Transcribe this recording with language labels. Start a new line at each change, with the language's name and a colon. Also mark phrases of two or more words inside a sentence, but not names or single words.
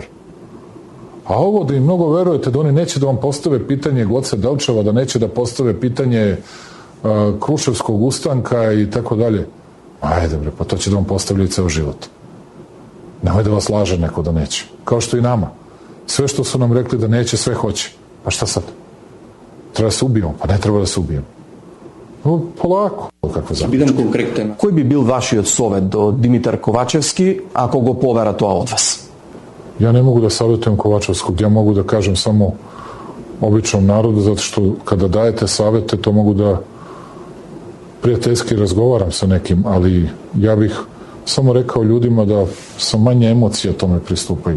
Serbian: A ovo da im mnogo verujete da oni neće da vam postave pitanje Goce Delčeva, da neće da postave pitanje Kruševskog ustanka i tako dalje. Ajde bre, pa to će da vam postavljaju ceo život. Nemoj da vas laže neko da neće. Kao što i nama. Sve što su nam rekli da neće, sve hoće. Pa šta sad? Treba da se ubijemo? Pa ne treba da se ubijemo. No, polako.
Macedonian: Бидам конкретен. Кој би бил вашиот совет до Димитар Ковачевски, ако го повера тоа од вас?
Serbian: Ja ne mogu da savjetujem Kovačevskog, ja mogu da kažem samo običnom narodu, zato što kada dajete savete, to mogu da prijateljski razgovaram sa nekim, ali ja bih samo rekao ljudima da sa manje emocija tome pristupaju.